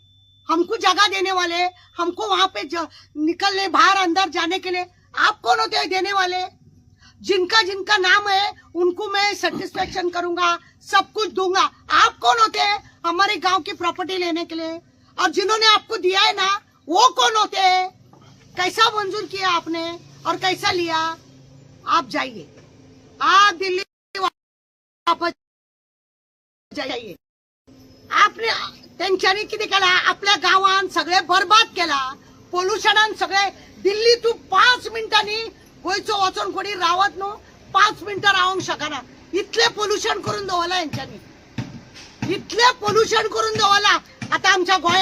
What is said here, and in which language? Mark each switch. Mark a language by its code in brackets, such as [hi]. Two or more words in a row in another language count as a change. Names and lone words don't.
[hi] हमको जगह देने वाले हमको वहां पे निकलने बाहर अंदर जाने के लिए आप कौन होते हैं देने वाले जिनका जिनका नाम है उनको मैं सेटिस्फेक्शन करूंगा सब कुछ दूंगा आप कौन होते हैं हमारे गांव की प्रॉपर्टी लेने के लिए और जिन्होंने आपको दिया है ना वो कौन होते हैं कैसा मंजूर किया आपने और कैसा लिया आप जाइए आप दिल्ली वापस जाइए आपने [kok] त्यांच्यानी किती केला आपल्या गावान सगळे बरबाद केला पोल्युशनान सगळे दिल्ली तू 5 मिनिटांनी गोयचो वचून कोणी रावत न्हू 5 मिनिटां रावंक शकना इतले पोल्युशन करून दवरला यांच्यानी इतले पोल्युशन करून दवरला आता आमच्या